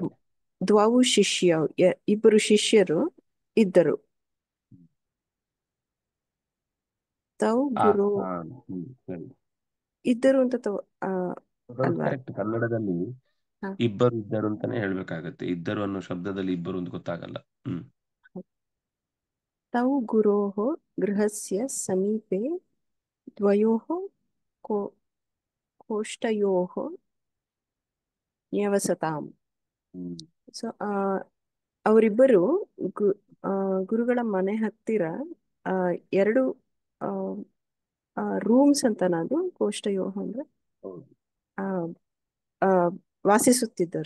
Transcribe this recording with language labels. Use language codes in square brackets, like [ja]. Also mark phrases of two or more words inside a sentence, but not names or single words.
[sa] ದ್ವೌ ಶಿಷ್ಯೌ, [kn] ಇಬ್ಬರು ಶಿಷ್ಯರು ಇದ್ದರು. [sa] ತೌ ಗುರು [kn] ಸರಿ. ಇದ್ದರು ಅಂತ ಅಲ್ವಾ? ಕರೆಕ್ಟ್. ಕನ್ನಡದಲ್ಲಿ ಹ. ಇಬ್ಬರು ಇದ್ದರು ಅಂತಾನೆ ಹೇಳ್ಬೇಕಾಗತ್ತೆ. ಇದ್ದರು ಅನ್ನೋ ಶಬ್ದದಲ್ಲಿ ಇಬ್ಬರು ಅಂತ ಗೊತ್ತಾಗಲ್ಲ. [sa] ತೌ ಗುರೋಃ ಗೃಹಸ್ಯ ಸಮೀಪೆ ದ್ವಯೋಃ ಕೋಷ್ಟಯೋಃ ನ್ಯವಸತಾಂ. [kn] ಸೊ ಅವರಿಬ್ಬರು ಗುರುಗಳ ಮನೆ ಹತ್ತಿರ ಎರಡು ರೂಮ್ಸ್ ಅಂತ ನಾನು ಕೋಷ್ಟಯೋಃ ಅಂದ್ರೆ ವಾಸಿಸುತ್ತಿದ್ದರು.